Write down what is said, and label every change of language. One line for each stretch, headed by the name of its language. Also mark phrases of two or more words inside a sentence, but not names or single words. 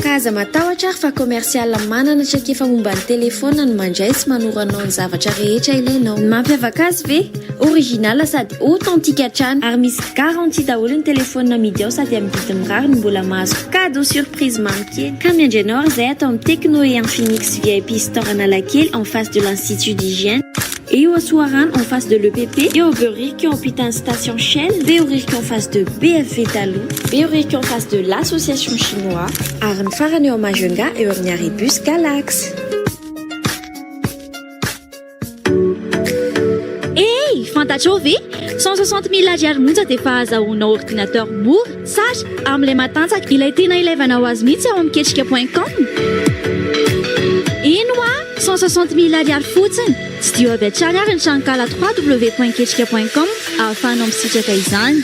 Malagasy: Ka aza matahotra ary fa commercial manana traikefa momba ny telefona no mandray sy manoranao ny zavatra rehetra ilainao. Ny mampiavaka azy ve? original sady authentique hatrany ary misy garantie daholo ny telefônina amidy ao sady amin'ny vidiny mirary no mbola mahazo
French: cadeau surprise
Malagasy: mamikely ka miandrianao ary zay atao amin'ny Techno et Infinix VIP Store Analakely
French: en face de l'Institut d'Hygiène et au Soarane en face de l'EPP et au Beuric en putain station Shell, Beuric en face de BFV Talou, Beuric en face de l'association chinois, Arne Farane au Majunga et au Bus Galax.
Malagasy: Hey, fantatrao ve 160 000 ariary monja dia efa azahoana ordinateur mora sary amin'ilay matanjaka ilay tena ilaivana ho azy mihitsy ao amin'ny ketrika.com. Ino a 160 000 ariary fotsiny tsy dio aby hatrany ary ny trankala www.ketrika.com ahafahanao misitraka izany.